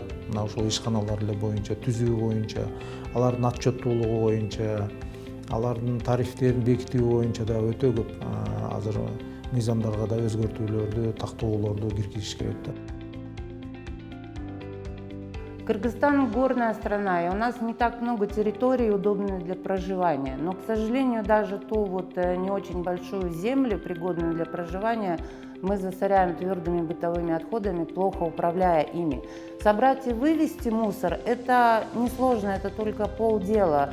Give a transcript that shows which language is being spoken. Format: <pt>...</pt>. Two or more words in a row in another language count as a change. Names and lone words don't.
<ky>Мына ошол ишканалар эле боюнча, түзүү боюнча, алардын отчеттуулугу боюнча, алардын тарифтерин бекитүү боюнча да өтө көп азыр мыйзамдарга да өзгөртүүлөрдү, тактоолорду киргизиш керек да.</ky> <ru>Кыргызстан горная страна, и у нас не так много территорий, удобных для проживания. Но, к сожалению, даже ту не очень большую землю, пригодную для проживания, мы засоряем твердыми бытовыми отходами, плохо управляя ими. Собрать и вывести мусор – это несложно, это только полдела.</ru>